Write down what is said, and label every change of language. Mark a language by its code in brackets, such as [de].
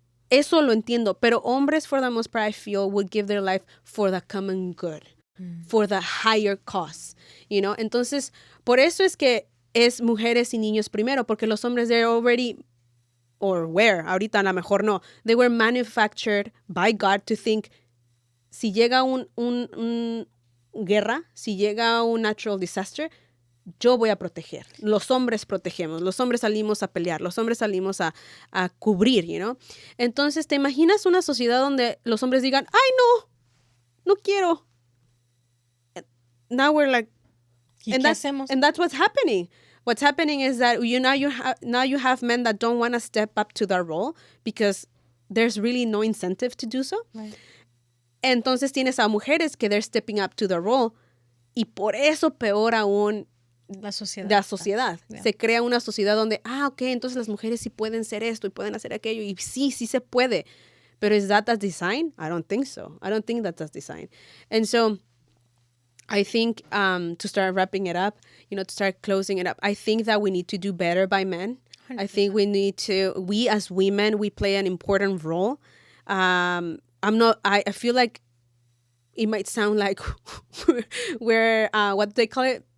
[en] Eso lo entiendo. Pero hombres, for the most part, I feel, would give their life for the common good. For the higher cause. You know? [es] Entonces, por eso es que es mujeres y niños primero. Porque los hombres, they're already... Or where, ahorita a lo mejor no. They were manufactured by God to think, si llega un guerra, si llega un natural disaster, yo voy a proteger. Los hombres protegemos. Los hombres salimos a pelear. Los hombres salimos a cubrir, you know. Entonces, ¿te imaginas una sociedad donde los hombres digan, ay, no quiero? [en] Now we're like, and that's what's happening. What's happening is that now you have men that don't want to step up to their role because there's really no incentive to do so. Right. [es] Entonces tienes a mujeres que they're stepping up to the role y por eso peor aún la sociedad. [en] Yeah. [es] Se crea una sociedad donde, ok, entonces las mujeres sí pueden ser esto y pueden hacer aquello y sí se puede. [en] Pero is that design? I don't think so. I don't think that's design. And so I think to start wrapping it up, you know, to start closing it up, I think that we need to do better by men. I think we as women, we play an important role. I feel like it might sound like we're, what do they call it?